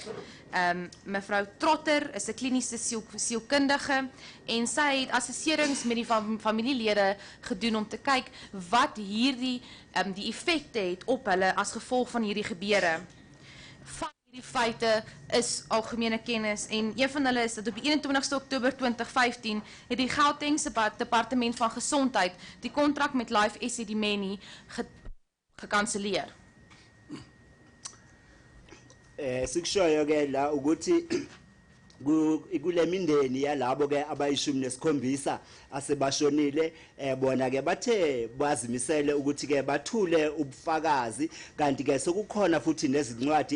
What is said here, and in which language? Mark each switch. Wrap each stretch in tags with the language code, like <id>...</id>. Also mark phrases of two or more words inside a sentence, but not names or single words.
<af>Mevrou Trotter is 'n kliniese sielkundige en sy het assesserings met die familielede gedoen om te kyk wat hierdie die effekte het op hulle as gevolg van hierdie gebeure. Van hierdie feite is algemene kennis en een van hulle is dat op die 21ste Oktober 2015 het die Gautengse Departement van Gesondheid die kontrak met Life Esidimeni gekanselleer.</af> <zu>Sikushoyo ke la ukuthi kule mindeni yalabo ke abayishumi nesikhombisa asebashonile bona ke bathe bazimisele ukuthi ke bathule ubufakazi kanti ke sokukhona futhi nezincwadi</zu>